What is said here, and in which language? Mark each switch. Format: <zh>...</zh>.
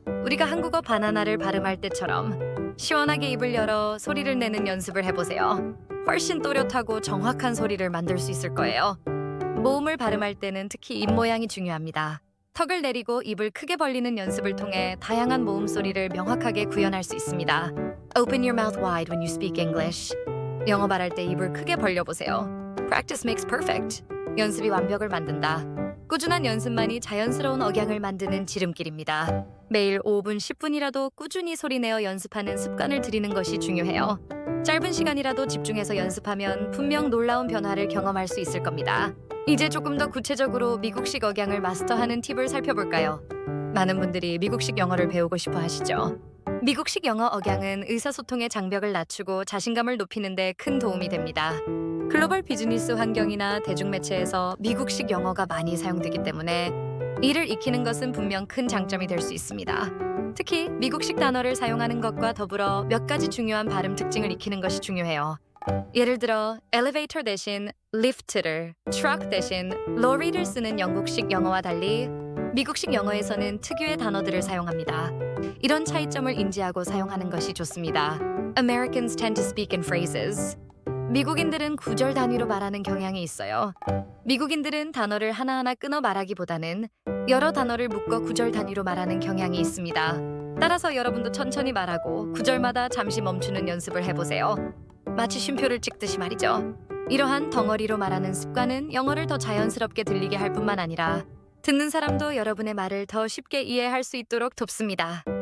<ko>우리가 한국어 바나나를 발음할 때처럼 시원하게 입을 열어 소리를 내는 연습을 해보세요. 훨씬 또렷하고 정확한 소리를 만들 수 있을 거예요. 모음을 발음할 때는 특히 입 모양이 중요합니다. 턱을 내리고 입을 크게 벌리는 연습을 통해 다양한 모음 소리를 명확하게 구현할 수 있습니다.</ko> <en>Open your mouth wide when you speak English.</en> <ko>영어 말할 때 입을 크게 벌려보세요.</ko> <en>Practice makes perfect.</en> <ko>연습이 완벽을 만든다. 꾸준한 연습만이 자연스러운 억양을 만드는 지름길입니다. 매일 5분, 10분이라도 꾸준히 소리내어 연습하는 습관을 들이는 것이 중요해요. 짧은 시간이라도 집중해서 연습하면 분명 놀라운 변화를 경험할 수 있을 겁니다. 이제 조금 더 구체적으로 미국식 억양을 마스터하는 팁을 살펴볼까요? 많은 분들이 미국식 영어를 배우고 싶어 하시죠. 미국식 영어 억양은 의사소통의 장벽을 낮추고 자신감을 높이는 데 큰 도움이 됩니다. 글로벌 비즈니스 환경이나 대중매체에서 미국식 영어가 많이 사용되기 때문에 이를 익히는 것은 분명 큰 장점이 될 수 있습니다. 특히 미국식 단어를 사용하는 것과 더불어 몇 가지 중요한 발음 특징을 익히는 것이 중요해요. 예를 들어 elevator 대신 lift를, truck 대신 lorry를 쓰는 영국식 영어와 달리 미국식 영어에서는 특유의 단어들을 사용합니다. 이런 차이점을 인지하고 사용하는 것이 좋습니다.</ko> <en>Americans tend to speak in phrases.</en> <ko>미국인들은 구절 단위로 말하는 경향이 있어요. 미국인들은 단어를 하나하나 끊어 말하기보다는 여러 단어를 묶어 구절 단위로 말하는 경향이 있습니다. 따라서 여러분도 천천히 말하고 구절마다 잠시 멈추는 연습을 해보세요. 마치 쉼표를 찍듯이 말이죠. 이러한 덩어리로 말하는 습관은 영어를 더 자연스럽게 들리게 할 뿐만 아니라 듣는 사람도 여러분의 말을 더 쉽게 이해할 수 있도록 돕습니다.</ko>